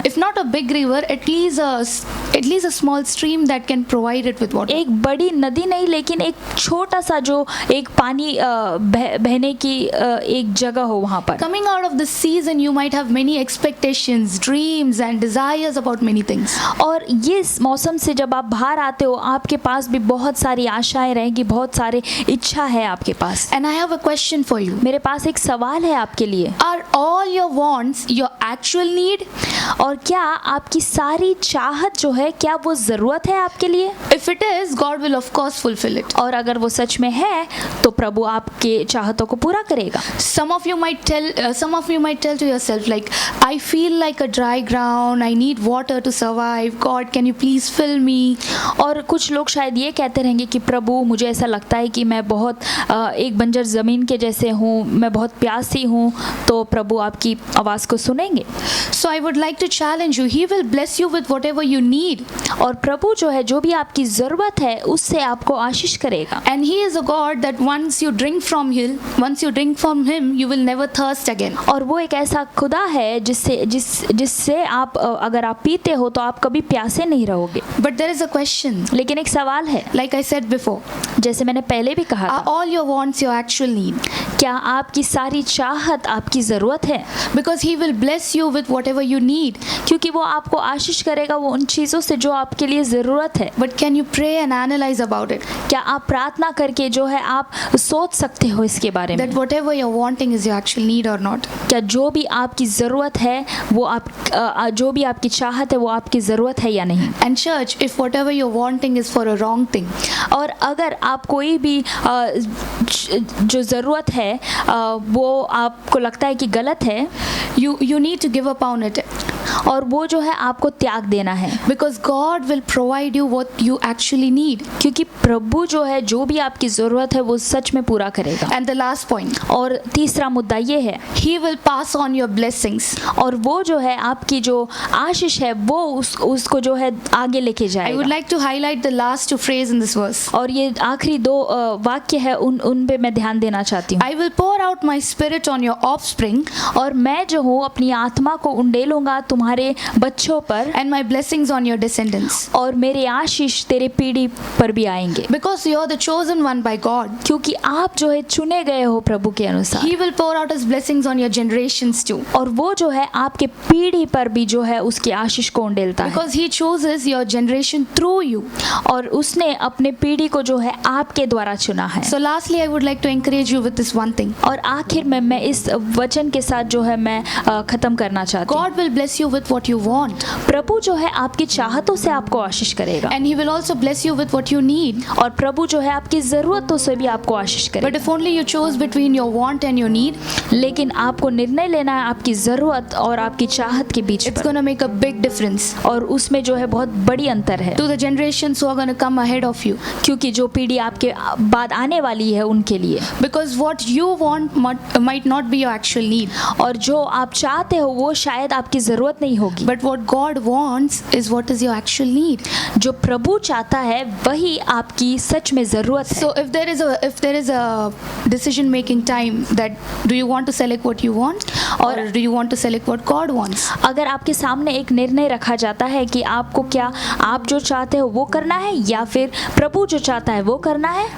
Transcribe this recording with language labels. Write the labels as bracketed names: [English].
[English] If not a big river, at least a small stream that can provide it with water. [Hindi] एक बड़ी नदी नहीं, लेकिन एक छोटा सा जो एक पानी बहने की एक जगह हो वहां पर। [English] Coming out of the season, you might have many expectations, dreams and desires about many things. [Hindi] और ये मौसम से जब आप बाहर आते हो आपके पास भी बहुत सारी आशाएं रहेंगी, बहुत सारे इच्छा है आपके पास। [English] And I have a question for you. [Hindi] मेरे पास एक सवाल है आपके लिए, [English] Are all your wants your actual need? [Hindi] और क्या आपकी सारी चाहत जो है क्या वो जरूरत है आपके लिए? [English] If it is, God will of course fulfill it. [Hindi] और अगर वो सच में है तो प्रभु आपके चाहतों को पूरा करेगा। [English] Some of you might tell to yourself, like, I feel like a dry ground, I need water to survive. God, can you please fill me? [Hindi] और कुछ लोग शायद ये कहते रहेंगे कि प्रभु मुझे ऐसा लगता है कि मैं बहुत एक बंजर ज़मीन के जैसे हूँ, मैं बहुत प्यासी हूँ, तो प्रभु आपकी आवाज़ को सुनेंगे। [English] So I would like to challenge you. He will bless you with whatever you need. [Hindi] और प्रभु जो है जो भी आपकी ज़रूरत है उससे आपको आशीष करेगा। [English] And He is a God that once you drink from Him, you will never thirst again. [Hindi] और वो एक ऐसा खुदा है जिससे आप अगर आप पीते हो तो आप कभी प्यासे नहीं रहोगे। [English] But there is a question. [Hindi] लेकिन एक सवाल है, [English] Like I said before, [Hindi] जैसे मैंने पहले भी कहा [English] are [Hindi] था, [English] all your wants your actual need? [Hindi] क्या आपकी सारी चाहत आपकी ज़रूरत है? [English] Because He will bless you with whatever you need. [Hindi] क्योंकि वो आपको आशीष करेगा वो उन चीज़ों से जो आपके लिए ज़रूरत है। [English] But can you pray and analyze about it? [Hindi] क्या आप प्रार्थना करके जो है आप सोच सकते हो इसके बारे में? [English] That whatever you're wanting is your actual need or not? [Hindi] क्या जो भी आपकी ज़रूरत है वो जो भी आपकी चाहत है वो आपकी ज़रूरत है या नहीं? [English] And church, if whatever you're wanting is for a wrong thing, [Hindi] और अगर आप कोई भी जो ज़रूरत है वो आपको लगता है कि गलत है, [English] you need to give up on it. [Hindi] और वो जो है आपको त्याग देना है, [English] Because God will provide you what you actually need. [Hindi] क्योंकि प्रभु जो है जो भी आपकी ज़रूरत है वो सच में पूरा करेगा। [English] And the last point, [Hindi] और तीसरा मुद्दा ये है, [English] He will pass on your blessings. [Hindi] और वो जो है आपकी जो आशीष है वो उसको जो है आगे लेके [English] I would [Hindi] जाएगा। [English] like to highlight the last two phrases in this verse. [Hindi] और ये आखिरी दो वाक्य है उन पे मैं ध्यान देना चाहती हूँ। [English] I will pour out my spirit on your offspring. [Hindi] और मैं जो हूँ अपनी आत्मा को उंडेलूंगा तुम्हारे तुम्हारे बच्चों पर [English] and my blessings on your descendants. [Hindi] और मेरे आशीष तेरे पीढ़ी पर भी आएंगे, [English] Because you are the chosen one by God. [Hindi] क्योंकि आप जो है चुने गए हो प्रभु के अनुसार। [English] He will pour out his blessings on your generations too. [Hindi] और वो जो है आपके पीढ़ी पर भी जो है उसकी आशीष को उंडेलता है, [English] Because he chooses your generation through you. [Hindi] और उसने अपने पीढ़ी को जो है आपके द्वारा चुना है। [English] So lastly, I would like to encourage you with this one thing. [Hindi] और आखिर में मैं इस वचन के साथ जो है मैं खत्म करना चाहती हूँ। [English] God will bless you with what you want. [Hindi] प्रभु जो है आपकी चाहतों से आपको आशीष करेगा, [English] And he will also bless you with what you need. [Hindi] और प्रभु जो है आपकी जरूरतों से भी आपको आशीष [English] But [Hindi] करेगा। [English] if only you chose between your want and your need, [Hindi] लेकिन आपको निर्णय लेना है आपकी जरूरत और आपकी चाहत के बीच [English] it's [Hindi] पर, [English] going to make a big difference [Hindi] और उसमें जो है बहुत बड़ी अंतर है, [English] to the generations who are going to come ahead of you. [Hindi] क्योंकि जो पीढ़ी आपके बाद आने वाली है उनके लिए। [English] Because what you want might not be your actual need. [Hindi] और जो आप चाहते हो वो शायद आपकी जरूरत नहीं होगी, [English] But what God wants is what is your actual need. [Hindi] जो प्रभु चाहता है वही आपकी सच में जरूरत है। [English] So if there is a decision making time, that do you want to select what you want or do you want to select what God wants? [Hindi] अगर आपके सामने एक निर्णय रखा जाता है कि आपको क्या आप जो चाहते हो वो करना है या फिर प्रभु जो चाहता है वो करना है,